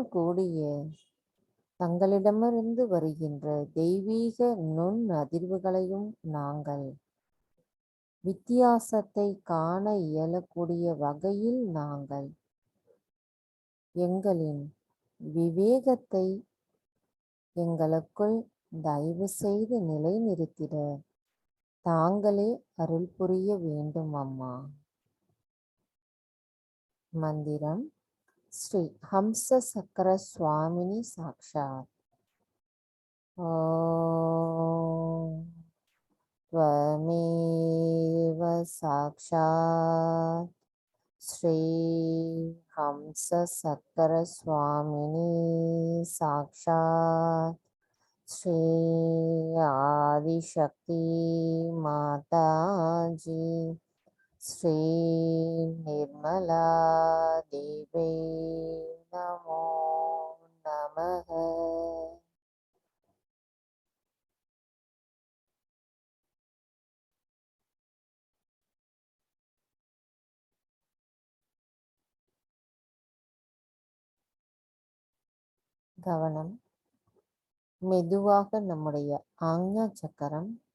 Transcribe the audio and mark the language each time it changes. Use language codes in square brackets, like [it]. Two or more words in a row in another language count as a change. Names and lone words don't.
[ta] கூடிய தங்களிடமிருந்து வருகின்ற தெய்வீக நுண் அதிர்வுகளையும் நாங்கள் வித்தியாசத்தை காண இயலக்கூடிய வகையில் நாங்கள் எங்களின் விவேகத்தை எங்களுக்குள் தயவு செய்து நிலைநிறுத்திட தாங்களே அருள் புரிய வேண்டும் அம்மா. மந்திரம் ஸ்ரீ ஹம்ச சக்கர சுவாமினி சாக்ஷாத். [sa] ஓம் त्वमेव साक्षात् श्री हंस सक्कर स्वामिनी साक्षात् श्री आदिशक्ति माता जी श्री निर्मला देवी नमो नमः. [ta] கவனம் மெதுவாக நம்முடைய ஆக்ஞா சக்கரம்